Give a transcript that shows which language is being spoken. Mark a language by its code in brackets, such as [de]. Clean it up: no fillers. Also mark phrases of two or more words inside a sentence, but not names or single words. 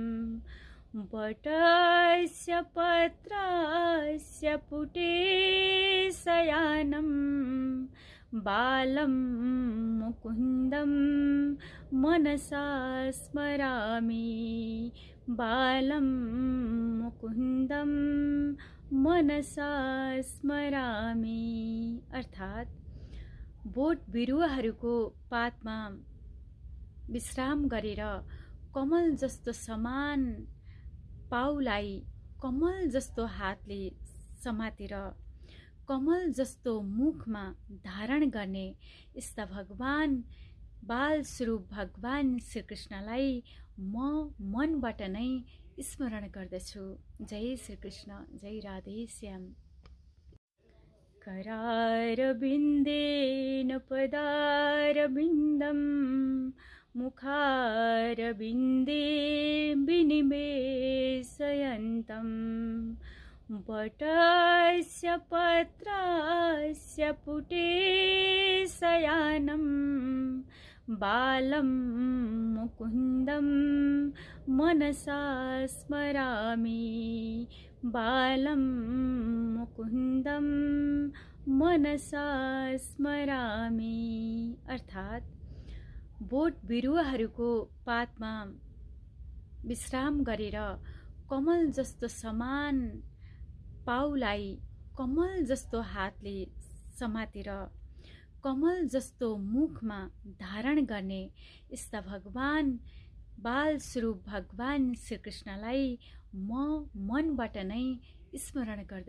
[sa] वटस्य पत्रस्य पुटे शयानं बालं मुकुन्दं मनसा स्मरामि बालं मुकुन्दं मनसा स्मरामि। [ne] अर्थात् बोट बिरुवाहरूको पातमा विश्राम गरेर कमल जस्तो समान पाउलाई कमल जस्तो हातले समातेर कमल जस्तो मुखमा धारण गर्ने यस्ता भगवान बाल स्वरूप भगवान श्रीकृष्णलाई म मनबाट नै स्मरण गर्दछु। [sa] जय श्रीकृष्ण, जय राधे श्याम। करारविन्देन पदारविन्दं मुखारविन्दे विनिवेशयन्तं वटस्य पत्रस्य पुटे शयानं बालं मुकुन्दं मनसा स्मरामि बालं मुकुन्दं मनसा स्मरामि। [ne] अर्थात् बोट बिरुवाहरूको पातमा विश्राम गरेर कमल जस्तो समान पाउलाई कमल जस्तो हातले समातेर कमल जस्तो मुखमा धारण गर्ने यस्ता भगवान बाल स्वरूप भगवान श्रीकृष्णलाई म मनबाट नै स्मरण गर्दछु।